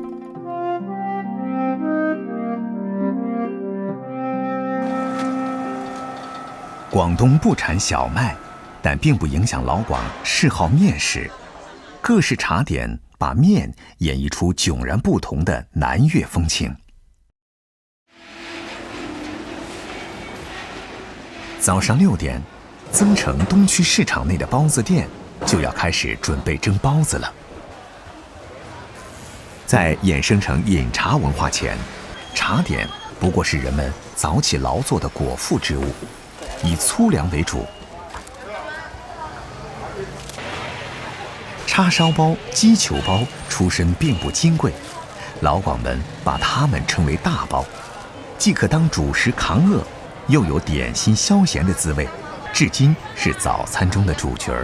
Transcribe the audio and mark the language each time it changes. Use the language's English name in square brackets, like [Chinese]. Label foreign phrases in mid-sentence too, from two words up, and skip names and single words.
[Chinese] 廣東不產小麥，但並不影響老廣嗜好麵食。各式茶點把麵演繹出迥然不同的南粵風情。早上6點，增城東區市場內的包子店就要開始準備蒸包子了。在衍生成饮茶文化前，茶点不过是人们早起劳作的果腹之物，以粗粮为主。叉烧包、鸡球包出身并不金贵，老广们把它们称为大包，既可当主食扛饿，又有点心消闲的滋味，至今是早餐中的主角儿。